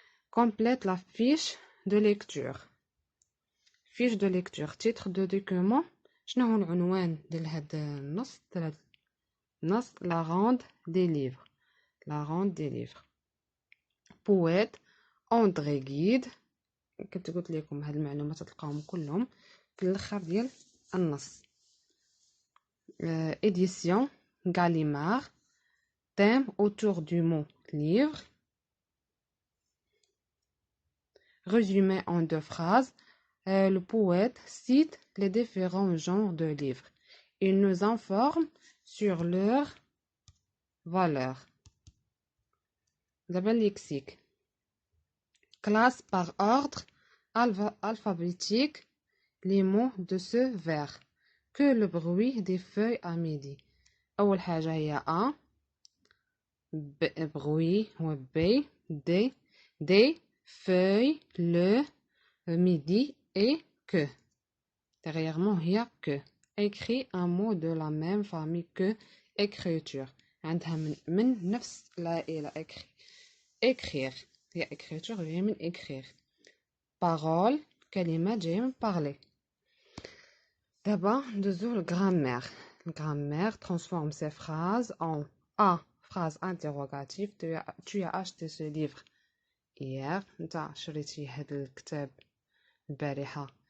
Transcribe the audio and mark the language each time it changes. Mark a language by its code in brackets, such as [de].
[fr] Complète la fiche de lecture. fiche de lecture titre de document. [ar] شنو هو العنوان ديال هاد النص؟ [fr] la ronde des livres. la ronde des livres. poète André Gide. [ar] كنت قلت لكم هاد المعلومات تلقاهم كلهم في الاخر ديال النص. [fr] édition Gallimard. thème autour du mot livre. Résumé en 2 phrases. Le poète cite les différents genres de livres. Il nous informe sur leur valeur. Le lexique. Classe par ordre alphabétique les mots de ce vers. Que le bruit des feuilles à midi. [ar] أول حاجة هي A. [fr] bruit و B. D. feuilles, le, midi et que. Derrière moi, il y a que. Écrit un mot de la même famille que écriture. [ar] عندها من نفس العائلة. écrire. هي écriture جاية من écrire. parole كلمة جاية من parler. [fr] D'abord, [ar] ندوزو الgrammaire. [fr] Grammaire transforme ces phrases en A. Phrase interrogative. Tu as acheté ce livre hier. [ar] نتا شريتي هاد الكتاب البارحة.